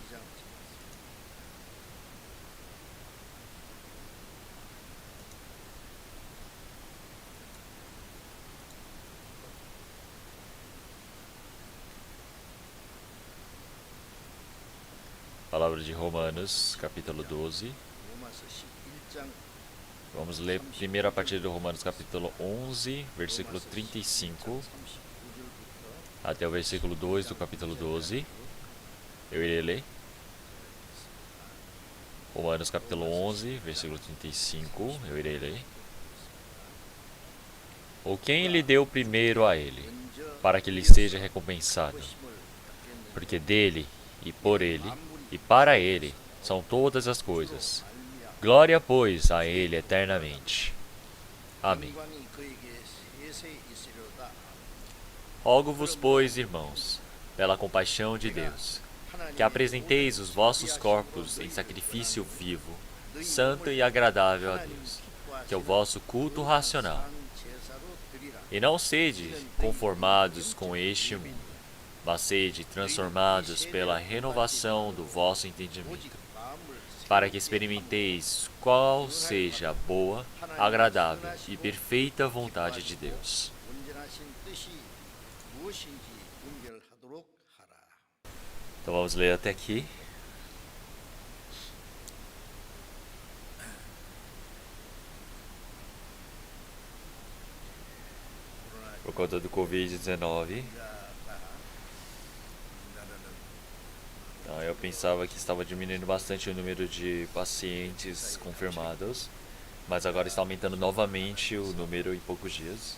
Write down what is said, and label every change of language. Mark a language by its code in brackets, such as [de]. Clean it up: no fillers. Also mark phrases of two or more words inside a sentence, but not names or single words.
[pt] Palavra de Romanos, capítulo 12. [ko] 로마서 11장 [pt] Vamos ler primeiro a partir do Romanos, capítulo 11, versículo 35, até o versículo 2 do capítulo 12. Eu irei ler. Romanos, capítulo 11, versículo 35. Eu irei ler. Ou quem lhe deu primeiro a ele, para que lhe seja recompensado? Porque dele, e por ele, e para ele, são todas as coisas. Glória, pois, a ele eternamente. Amém. [ko] 영광이 그에게 세세 있으려다. [pt] Rogo-vos, pois, irmãos, pela compaixão de Deus, que apresenteis os vossos corpos em sacrifício vivo, santo e agradável a Deus, que é o vosso culto racional. E não sede conformados com este mundo, mas sede transformados pela renovação do vosso entendimento, para que experimenteis qual seja a boa, agradável e perfeita vontade de Deus. [ko] 온전하신 뜻이 무엇인지 분별하도록 하라. [pt] Então vamos ler até aqui. Por conta do Covid-19. Eu pensava que estava diminuindo bastante o número de pacientes confirmados, mas agora está aumentando novamente o número em poucos dias.